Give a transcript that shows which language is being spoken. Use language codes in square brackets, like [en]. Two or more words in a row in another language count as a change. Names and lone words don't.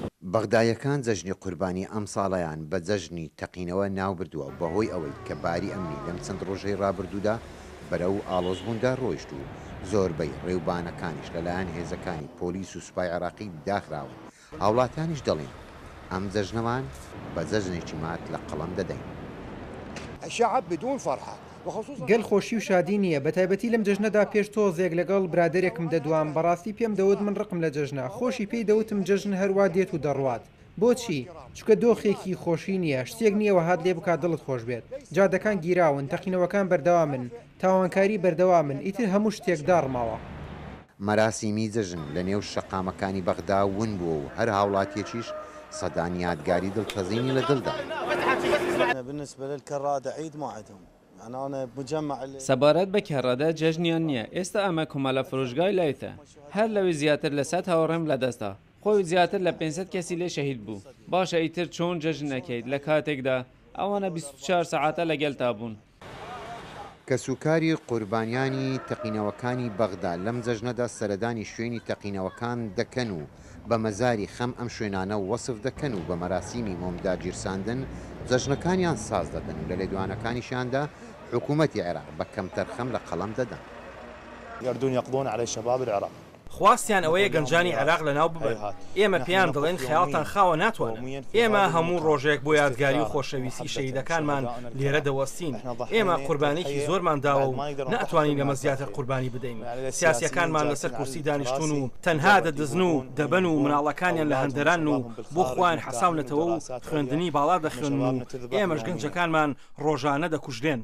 [ckb] بەغدایەکان جەژنی قوربانی ئەم ساڵەیان بە جەژنی تەقینەوە ناو بردووە بەهۆی ئەوەی کە باری ئەمنی لەم چەند ڕۆژەی ڕابردوودا بەرەو ئاڵۆزبووندا ڕۆیشت و زۆربەی ڕێوبانەکانیش لەلایەن هێزەکانی پۆلیس و سوپای عێراقی داخراون. هاوڵاتیانیش دەڵێن ئەم جەژنەوان بە جەژنێکی مات لە قەڵەم دەدەین. [ar] الشعب بدون فرحة [ckb] گەل خۆشی و شادی نییە، بەتایبەتی لەم جەژنەدا پێش تۆزێک لەگەڵ برادێکم دەدوام. بەڕاستی پێم دەوت من ڕقم لە جەژنە، خۆشی پێی دەوتم جەژن هەروە دێت و دەڕوات. بۆچی؟ چکە دۆخێکی خۆشی نییە، شتێک نییەوە هات لێ بکات دڵت خۆش بێت. جادەکان گیراون، تەقینەوەکان بەردەوامن، تاوانکاری بەردەوامن، ئیتر هەموو شتێک داڕماوە. مەراسیمی جەژن لە نێو شەقامەکانی بەغدا ون بووە و هەر هاوڵاتیەکیش سەدان یادگاری دڵتەزینی لە دڵدا. [ar] بالنسبة للكرادة عيد ما عندهم. يعني أنا مجمع [ckb] سەبارەت بە کەڕەدە جەژنیان نییە. ئێستا ئەمە کۆمەڵە فرۆشگای لایتە. هەر لەوی زیاتر لە 100 هاوڕێم لەدەستا. خۆی زیاتر لە 500 کەسی لێ شەهید بوو. باشە ئیتر چۆن جەژن نەکەیت لە کاتێکدا ئەوانە 24 سەعاتە لەگەڵتا بوون. کەسوکاری قوربانیانی تەقینەوەکانی بەغدا لەم جەژنەدا سەردانی شوێنی تەقینەوەکان دەکەن و بە مەزاری خەم ئەم شوێنانە وەسف دەکەن و بە مەراسیمی مۆمدا گیرساندن جەژنەکانیان ساز دەدەن و لە لێدوانەکانیشاندا حکوومەتی عێراق بە کەمتەر خەم لە قەڵەم دەدەن. [ar] يردون يقضون على شباب العراق. [ckb] خواستیان ئەوەیە گەنجانی عێراق لەناو ببن. ئێمە پێیان دەڵێن خەیاڵتان خاوە ناتوانن. ئێمە هەموو ڕۆژێک بۆ یادگاری و خۆشەویستی شەهیدەکانمان لێرە دەوەستین. ئێمە قوربانێکی زۆرمان داوە و ناتوانین لەمە زیاتر قوربانی بدەین. سیاسیەکانمان لەسەر کورسی دانیشتون و تەنها دەدزن و دەبن و مناڵەکانیان لە هەندەران و بۆ خوان حەساونەتەوە و خوێندنی باڵا دەخوێن و ئێمەش گەنجەکانمان ڕۆژانە دەکوژدێن.